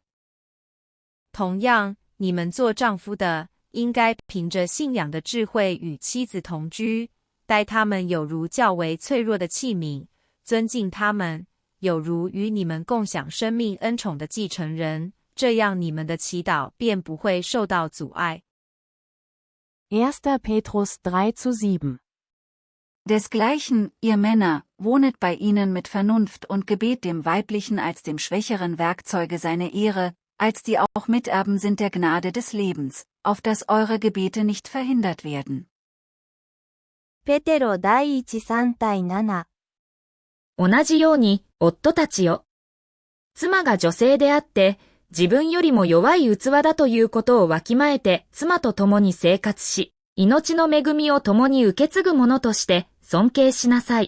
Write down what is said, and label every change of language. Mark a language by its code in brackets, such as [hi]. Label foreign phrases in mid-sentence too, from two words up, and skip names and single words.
[zh] 同样，你们做丈夫的，应该凭着信仰的智慧与妻子同居，待他们有如较为脆弱的器皿，尊敬他们，有如与你们共享生命恩宠的继承人，这样你们的祈祷便不会受到阻碍。 [de] 1. Petrus 3:7 Desgleichen, ihr Männer, wohnet bei ihnen mit Vernunft und gebet dem Weiblichen als dem schwächeren Werkzeuge seine Ehre, als die auch Miterben sind der Gnade des Lebens, auf dass eure Gebete nicht verhindert werden. [ja] ペテロ第一3対7。同じように、夫たちよ。妻が女性であって、自分よりも弱い器だということをわきまえて妻と共に生活し、命の恵みを共に受け継ぐ者として尊敬しなさい。